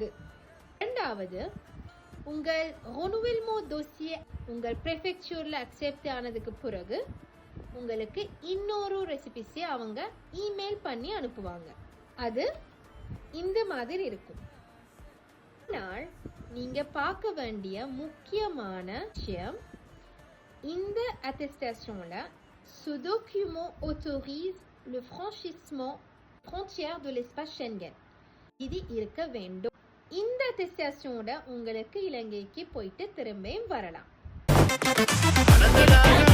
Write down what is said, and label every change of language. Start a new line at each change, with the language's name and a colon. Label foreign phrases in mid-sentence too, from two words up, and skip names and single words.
Tamil: இரண்டாவது, உங்கள்
French: renouvellement dossier
Tamil: உங்கள் ப்ரெஃபெக்சரில் அக்செப்ட் ஆனதுக்கு பிறகு உங்களுக்கு இன்னொரு ரெசிபிசியை அவங்க இமெயில் பண்ணி அனுப்புவாங்க. அது இந்த மாதிரி இருக்கும். ஆனால் நீங்க பார்க்க வேண்டிய முக்கியமான விஷயம், இந்த attestation-ல
French: ce document autorise le franchissement frontière de l'espace Schengen.
Tamil: இது இருக்க வேண்டும். இந்த attestation-ல உங்களுக்கு இலங்கைக்கு போயிட்டு திரும்பியும் வரலாம்.